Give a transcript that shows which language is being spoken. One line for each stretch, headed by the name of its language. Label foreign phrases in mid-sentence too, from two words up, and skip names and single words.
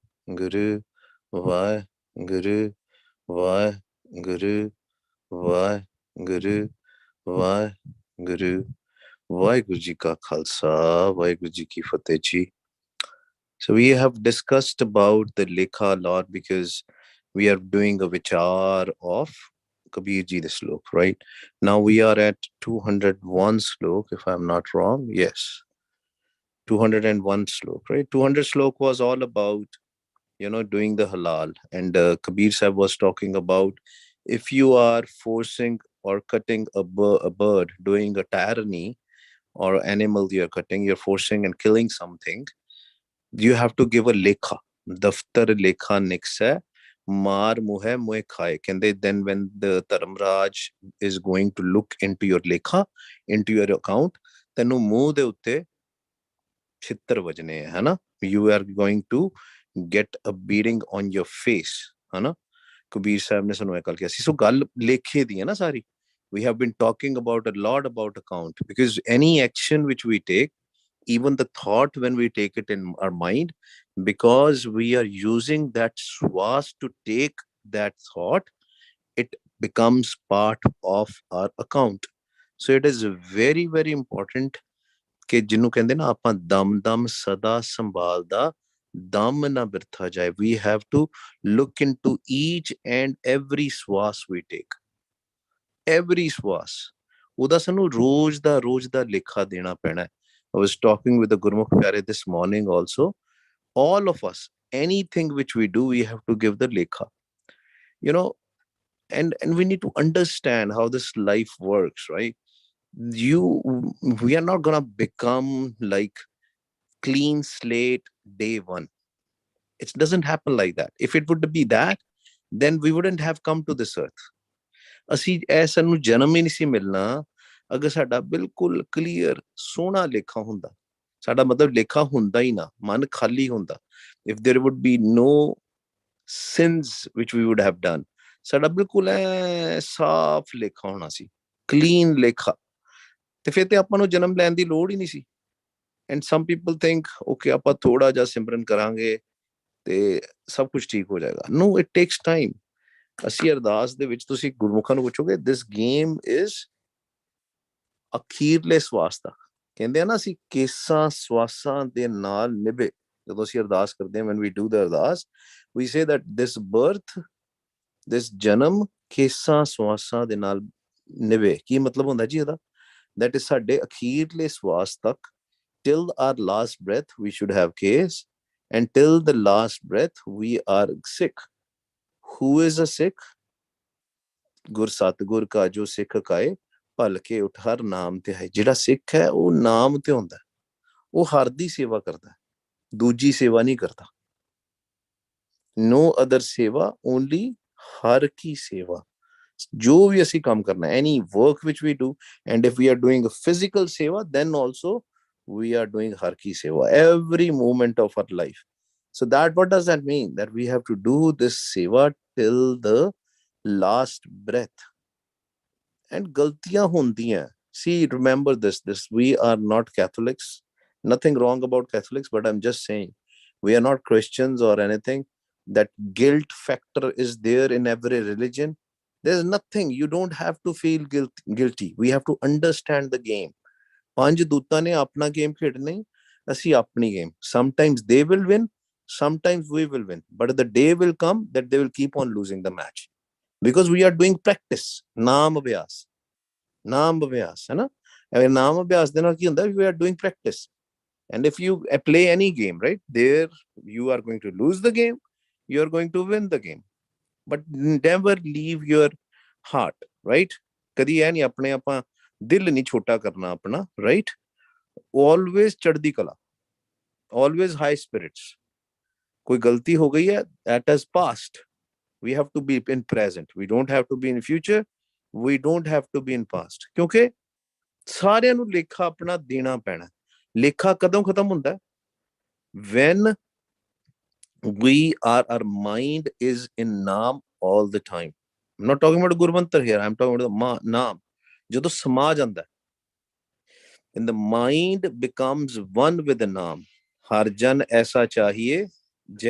Punjabi: ਗੁਰੂ, ਵਾਹ, ਗੁਰੂ, ਵਾਹ, ਗੁਰੂ, ਵਾਹ, ਗੁਰੂ, ਵਾਹ, ਗੁਰੂ. ਵਾਹਿਗੁਰੂ ਜੀ ਕਾ ਖਾਲਸਾ, ਵਾਹਿਗੁਰੂ ਜੀ ਕੀ ਫਤਿਹ ਜੀ.
English: So we have discussed about the Lekha a lot because we are doing a vichar of Kabir Ji the slok, right? Now we are at 201 slok, if I'm not wrong. Yes, 201 slok, right? 200 slok was all about, doing the halal. And Kabir Sahib was talking about if you are forcing or cutting a bird, doing a tyranny or animal you're cutting, you're forcing and killing something, you have to give a lekha.
Punjabi: ਦਫਤਰਿ ਲੇਖਾ ਨੀਕਸੈ ਮਾਰ ਮੁਹੈ ਮੁਹਿ ਖਾਇ.
English: Can they then, when the Dharamraj is going to look into your lekha, into your account, then
Punjabi: ਮੂੰਹ ਦੇ ਉੱਤੇ ਛਿੱਤਰ ਵੱਜਣੇ ਹੈ ਨਾ.
English: You are going to get a beating on your face,
Punjabi: ਹੈ ਨਾ. ਕਬੀਰ ਸਾਹਬ ਨੇ ਸੁਣਵਾਇਆ ਕੱਲ੍ਹ ਕੈਸੀ ਸੋ ਗੱਲ ਲੇਖੇ ਦੀ ਹੈ ਨਾ ਸਾਰੀ.
English: We have been talking about a lot about account because any action which we take, even the thought when we take it in our mind, because we are using that swas to take that thought, it becomes part of our account. So it is very very important
Punjabi: ਕਿ ਜਿਹਨੂੰ ਕਹਿੰਦੇ ਨਾ ਆਪਾਂ ਦਮ ਦਮ ਸਦਾ ਸੰਭਾਲਦਾ ਦਮ ਨਾ ਬਿਰਥਾ ਜਾਏ.
English: We have to look into each and every swas we take, every swas.
Punjabi: ਉਹਦਾ ਸਾਨੂੰ ਰੋਜ਼ ਦਾ ਲੇਖਾ ਦੇਣਾ ਪੈਣਾ ਹੈ.
English: I was talking with the Gurmukh Pyare this morning also. All of us, anything which we do, we have to give the lekha. You know, and we need to understand how this life works, right? You, we are not gonna become like clean slate day one. It doesn't happen like that. If it would be that, then we wouldn't have come to this earth.
Punjabi: ਅਸੀਂ ਇਹ ਸਾਨੂੰ ਜਨਮ ਹੀ ਨਹੀਂ ਸੀ ਮਿਲਣਾ ਅਗਰ ਸਾਡਾ ਬਿਲਕੁਲ ਕਲੀਅਰ ਸੋਹਣਾ ਲੇਖਾ ਹੁੰਦਾ. ਸਾਡਾ ਮਤਲਬ ਲੇਖਾ ਹੁੰਦਾ ਹੀ ਨਾ, ਮਨ ਖਾਲੀ ਹੁੰਦਾ.
English: if there would be no sins which we would have done,
Punjabi: ਸਾਡਾ ਬਿਲਕੁਲ ਐ ਸਾਫ਼ ਲੇਖਾ ਹੋਣਾ ਸੀ, ਕਲੀਨ ਲੇਖਾ. ਤੇ ਫਿਰ ਤੇ ਆਪਾਂ ਨੂੰ ਜਨਮ ਲੈਣ ਦੀ ਲੋੜ ਹੀ ਨਹੀਂ ਸੀ.
English: and some people think okay
Punjabi: ਆਪਾਂ ਥੋੜਾ ਜਿਹਾ ਸਿਮਰਨ ਕਰਾਂਗੇ ਤੇ ਸਭ ਕੁਝ ਠੀਕ ਹੋ ਜਾਏਗਾ.
English: No, it takes time.
Punjabi: ਅਸੀਂ ਅਰਦਾਸ ਦੇ ਵਿੱਚ ਤੁਸੀਂ ਗੁਰਮੁਖਾਂ ਨੂੰ ਪੁੱਛੋਗੇ,
English: this game is
Punjabi: ਅਖੀਰਲੇ ਸਵਾਸ ਤੱਕ. ਕਹਿੰਦੇ ਆ ਨਾ ਅਸੀਂ ਕੇਸਾਂ ਸਵਾਸਾਂ ਦੇ ਨਾਲ ਨਿਭੇ. ਜਦੋਂ ਅਸੀਂ ਅਰਦਾਸ ਕਰਦੇ ਹਾਂ, when we do the ਅਰਦਾਸ, we say that this birth, this ਜਨਮ ਕੇਸਾਂ ਸਵਾਸਾਂ ਦੇ ਨਾਲ ਨਿਭੇ. ਕੀ ਮਤਲਬ ਹੁੰਦਾ ਜੀ ਇਹਦਾ?
English: that is
Punjabi: ਸਾਡੇ ਅਖੀਰਲੇ ਸਵਾਸ ਤੱਕ,
English: till our last breath we should have case, and till the last breath we are Sikh. Who is a Sikh?
Punjabi: ਗੁਰ ਸਤਿਗੁਰ ਕਾ ਜੋ ਸਿੱਖ ਕਾਏ ਭਲਕੇ ਉਠ ਹਰ ਨਾਮ ਤੇ ਹੈ. ਜਿਹੜਾ ਸਿੱਖ ਹੈ ਉਹ ਨਾਮ ਤੇ ਹੁੰਦਾ, ਉਹ ਹਰ ਦੀ ਸੇਵਾ ਕਰਦਾ, ਦੂਜੀ ਸੇਵਾ ਨਹੀਂ ਕਰਦਾ.
English: no other
Punjabi: ਸੇਵਾ, only ਹਰ ਕੀ ਸੇਵਾ. ਜੋ ਵੀ ਅਸੀਂ ਕੰਮ ਕਰਨਾ,
English: any work which we do, and if we are doing a physical seva, then also we are doing
Punjabi: ਹਰ ਕੀ ਸੇਵਾ
English: every moment of our life. So that, what does that mean? That we have to do this seva till the last breath.
Punjabi: And ਗਲਤੀਆਂ ਹੁੰਦੀਆਂ.
English: See, remember this we are not Catholics. Nothing wrong about Catholics, but I'm just saying we are not Christians or anything. That guilt factor is there in every religion. There's nothing. You don't have to feel guilty. We have to understand the game.
Punjabi: ਪੰਜ ਦੂਤਾਂ ਨੇ ਆਪਣਾ ਗੇਮ ਖੇਡਣਾ ਹੀ, ਅਸੀਂ ਆਪਣੀ ਗੇਮ.
English: Sometimes they will win, sometimes we will win, but the day will come that they will keep on losing the match because we are doing practice.
Punjabi: ਨਾਮ ਅਭਿਆਸ, ਨਾਮ ਅਭਿਆਸ, ਹੈ ਨਾ. ਨਾਮ ਅਭਿਆਸ ਦੇ ਨਾਲ ਕੀ ਹੁੰਦਾ?
English: We are doing practice. And if you play any game, right, there you are going to lose the game, you are going to win the game, but never leave your heart, right?
Punjabi: ਕਦੀ ਇਹ ਨਹੀਂ ਆਪਣੇ ਆਪਾਂ ਦਿਲ ਨਹੀਂ ਛੋਟਾ ਕਰਨਾ ਆਪਣਾ,
English: right?
Punjabi: always ਚੜ੍ਹਦੀ ਕਲਾ,
English: always high spirits.
Punjabi: ਕੋਈ ਗਲਤੀ ਹੋ ਗਈ ਹੈ,
English: that is past. We have to be in present. We don't have to be in future. We don't have to be in past.
Punjabi: ਕਿਉਂਕਿ ਸਾਰਿਆਂ ਨੂੰ ਲੇਖਾ ਆਪਣਾ ਦੇਣਾ ਪੈਣਾ. ਲੇਖਾ ਕਦੋਂ ਖਤਮ ਹੁੰਦਾ?
English: when our mind is in naam all the time. I'm not talking about Gurmantar here. I'm talking about the naam.
Punjabi: ਜਦੋਂ ਸਮਾ ਜਾਂਦਾ,
English: and the mind becomes one with the naam.
Punjabi: ਹਰ ਜਨ ਐਸਾ ਚਾਹੀਏ